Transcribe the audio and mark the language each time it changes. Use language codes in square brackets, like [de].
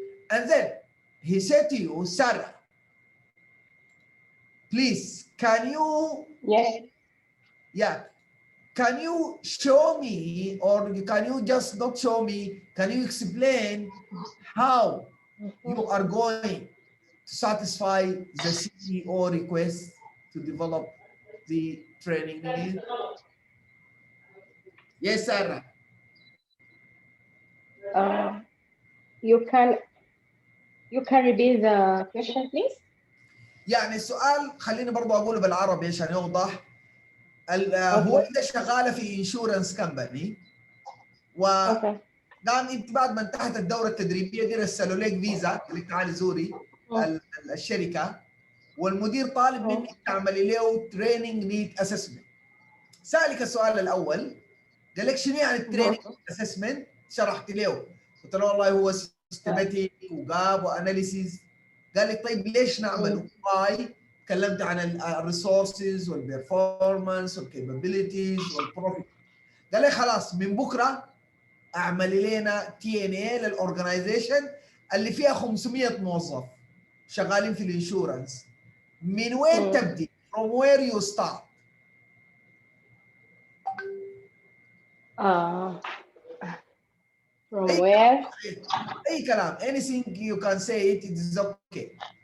[en] And then he said to you, Sarah, please, can you, yeah, can you show me, or can you just not show me, can you explain how you are going to satisfy the CEO request to develop the training need? Yes, Sarah. You can repeat the question, please. [ar] يعني السؤال خليني برضه اقوله بالعربي عشان يوضح. هو إذا شغاله في انشورنس كمباني وقام انت بعد ما انتهت الدوره التدريبيه دي رسلوا لك فيزا، قال لك تعالي زوري الشركه، والمدير طالب منك تعملي له تريننج نيد اسسمنت. سالك السؤال الاول، قال لك شنو يعني التريننج اسسمنت؟ شرحت له، قلت له والله هو سيستماتيك وجاب واناليسيز. قال لي طيب ليش نعمله؟ واي؟ تكلمت عن الريسورسز والبرفورمانس والكابابيلتيز والبروفيت. قال لي خلاص من بكره اعملي لنا تي ان اي للاورجنايزيشن اللي فيها 500 موظف شغالين في الانشورنس. من وين تبدي؟ [en] From where you start. From where? [ar] اي كلام. [en] Anything you can say it is okay.